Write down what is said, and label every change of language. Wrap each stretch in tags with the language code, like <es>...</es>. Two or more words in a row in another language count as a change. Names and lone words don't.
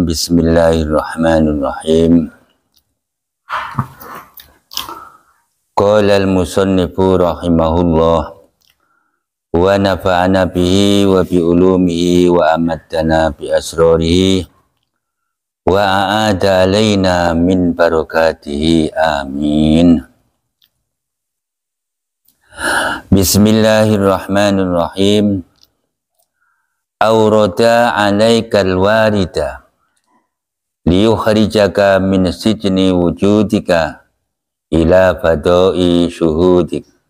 <ar>Bismillahirrahmanirrahim. قال المصنف رحمه الله ونفعنا به وبعلومه وأماتنا بأسراره وأعاد علينا من بركاته. Amin. Bismillahirrahmanirrahim. أورد عليك الوارد ليخرجك من سجن وجودك إلى فضاء شهودك.</ar>